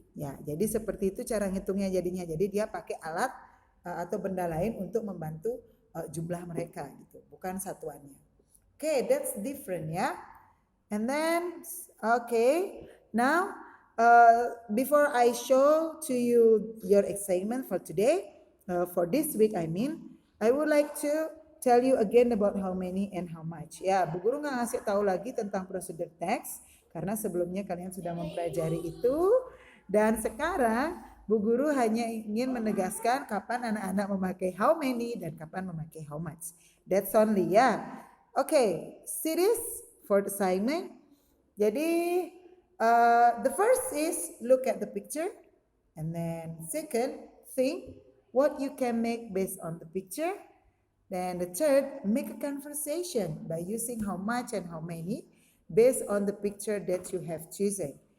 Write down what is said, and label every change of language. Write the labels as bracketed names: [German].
[Indonesian] Ya, jadi seperti itu cara ngitungnya jadinya. Jadi dia pakai alat atau benda lain untuk membantu jumlah mereka gitu, bukan satuannya. [English] Okay, that's different ya. And then, okay, now before I show to you your assignment for today, for this week I would like to tell you again about how many and how much. [Indonesian] Ya, Bu Guru nggak ngasih tahu lagi tentang procedure text, Karena sebelumnya kalian sudah mempelajari itu dan sekarang Bu Guru hanya ingin menegaskan kapan anak-anak memakai how many dan kapan memakai how much. [English] That's only ya. Okay, series for the assignment. Jadi the first is look at the picture, and then second think what you can make based on the picture. Then the third, make a conversation by using how much and how many based on the picture that you have chosen.